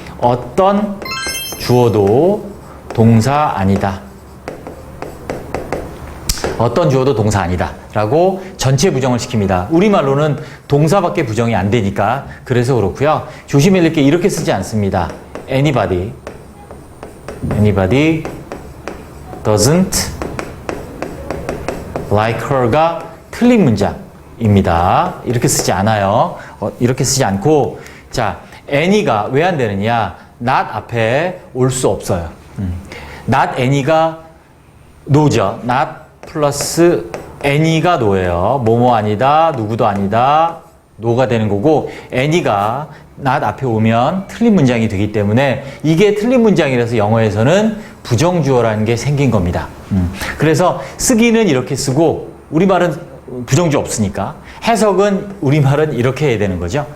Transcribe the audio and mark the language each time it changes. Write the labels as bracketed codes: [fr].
[ko] 어떤 주어도 동사 아니다. 어떤 주어도 동사 아니다 라고 전체 부정을 시킵니다. 우리말로는 동사밖에 부정이 안 되니까 그래서 그렇고요. 조심해야 될 게 이렇게 쓰지 않습니다. [en] anybody doesn't like her가 [ko] 틀린 문장입니다. 이렇게 쓰지 않아요. 이렇게 쓰지 않고 자, any가 왜 안 되느냐? not 앞에 올 수 없어요. not any가 no죠. not 플러스 any가 no예요. 뭐뭐 아니다, 누구도 아니다, no가 되는 거고 any가 not 앞에 오면 틀린 문장이 되기 때문에 이게 틀린 문장이라서 영어에서는 부정주어라는 게 생긴 겁니다. 그래서 쓰기는 이렇게 쓰고 우리말은 부정주어 없으니까 해석은 우리말은 이렇게 해야 되는 거죠.